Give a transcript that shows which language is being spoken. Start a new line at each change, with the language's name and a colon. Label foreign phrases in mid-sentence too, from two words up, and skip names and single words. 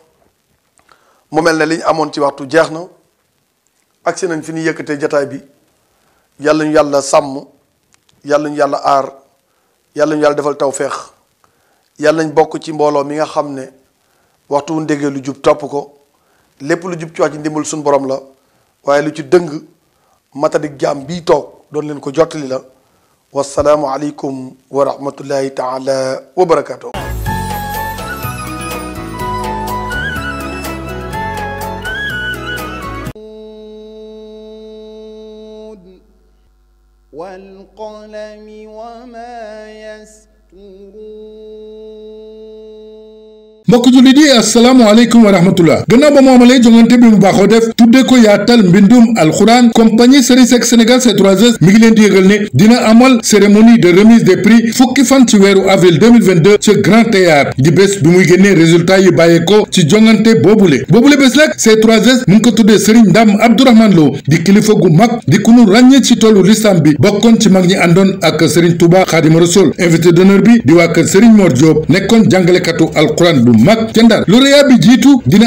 Wolof: mu mel ne li ñu amoon ci waxtu jeex na agsi nañ fi ñu yëkkatee jataay bi yàlla ñu yàlla sàmm yàlla ñu yàlla aar yàlla ñu yàlla defal tawféex yàlla ñu bokk ci mbooloo mi nga xam ne waxtu wu déggee lu jub topp ko lépp lu jub ci wax ci ndimbal suñu borom la waaye lu ci dëng matadik jaam bii toog doon leen ko jottali la
Arabic: والسلام عليكم ورحمة الله تعالى وبركاته. والقلم وما يسطرون
Wolof: mbokk jullit yi
Arabic: السلام عليكم ورحمة الله
Wolof: gannaaw ba mu amalee jongante bi mu baaxoo def tuddee ko yaatal mbindum alxuraan compagnie Serigne Seck Sénégal C3S mi ngi leen di yëgal ne dina amal
French: cérémonie de remise des prix
Wolof: fukki fan ci weeru avril 2022 ci Grand Théâtre di bés bi muy génnee résultat yi bàyyeekoo ci jongante boobule bés nag C3S mu ngi ko tuddee Serigne Ndam Abdourahmane Lo di kilifa gu mag di ku nu ràññee ci tollu lislam bi bokkoon ci mag ñi àndoon ak Serigne Touba Khadimou Rassoul
French: invité d'honneur
Wolof: bi di waa kër Serigne Mor Diop nekkoon jàngalekatu alxuraan bu mag ca Ndar lauréat bi jiitu dina